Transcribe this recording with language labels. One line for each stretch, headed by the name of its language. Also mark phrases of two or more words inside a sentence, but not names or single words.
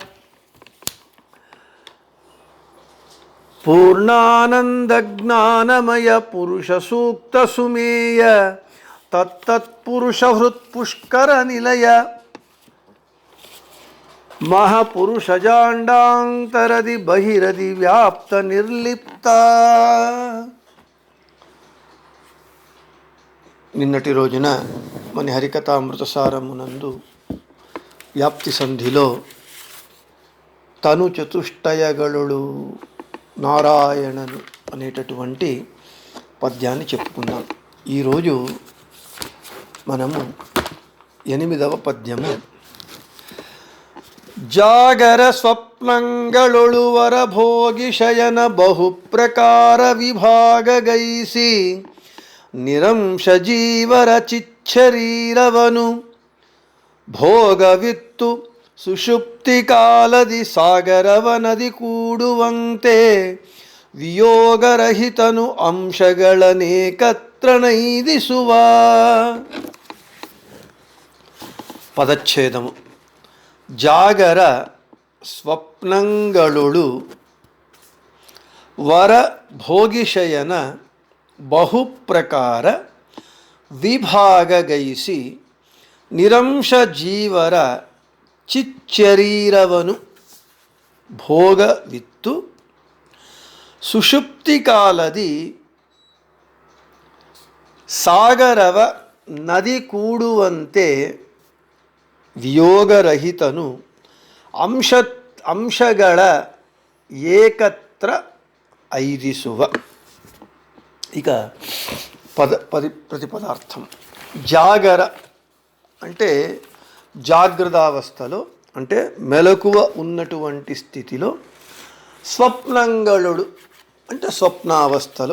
Kannada: ಪೂರ್ಣಾನಂದ ಜ್ಞಾನಮಯ ಪುರುಷ ಸೂಕ್ತ ಸುಮೇಯ ತತ್ತತ್ಪುರುಷ ಹೃತ್ಪುಷ್ಕರ ನಿಲಯ ಮಹಾಪುರುಷ ಜಾಂಡಾಂತರದಿ ಬಹಿರದಿ ವ್ಯಾಪ್ತ ನಿರ್ಲಿಪ್ತ.
Telugu: నిన్నటి రోజున మన హరికథామృతసారమునందు వ్యాప్తి సంధిలో తను చతుష్టయగళుడు నారాయణను అనేటటువంటి పద్యాన్ని చెప్పుకున్నాం. ఈరోజు మనము 8వ పద్యము.
Kannada: ಜಾಗರ ಸ್ವಪ್ನಂಗಳೊಳುವರ ಭೋಗಿ ಶಯನ ಬಹುಪ್ರಕಾರ ವಿಭಾಗಗೈಸಿ ನಿರಂಶ ಜೀವರ ಚಿಚ್ಚರೀರವನು ಭೋಗವಿತ್ತು ಸುಷುಪ್ತಿ ಕಾಲದಿ ಸಾಗರವನದಿ ಕೂಡುವಂತೆ ವಿಯೋಗರಹಿತನು ಅಂಶಗಳನೇಕತ್ರನೈದಿಸುವ.
Telugu: పదచ్ఛేదము.
Kannada: ಜಾಗರ ಸ್ವಪ್ನಂಗಳುಡು ವರ ಭೋಗಿಶಯನ ಬಹುಪ್ರಕಾರ ವಿಭಾಗಗೈಸಿ ನಿರಂಶ ಜೀವರ ಚಿಚ್ಚರೀರವನು ಭೋಗವಿತ್ತು ಸುಷುಪ್ತಿ ಕಾಲದಿ ಸಾಗರವ ನದಿ ಕೂಡುವಂತೆ ವಿಯೋಗರಹಿತನು ಅಂಶಗಳ ಏಕತ್ರ ಐದಿಸುವ.
Telugu: ఇక ప్రతిపదార్థం. జాగర అంటే జాగ్రత్తావస్థలో, అంటే మెలకువ ఉన్నటువంటి స్థితిలో. స్వప్నంగళుడు అంటే స్వప్నావస్థలో.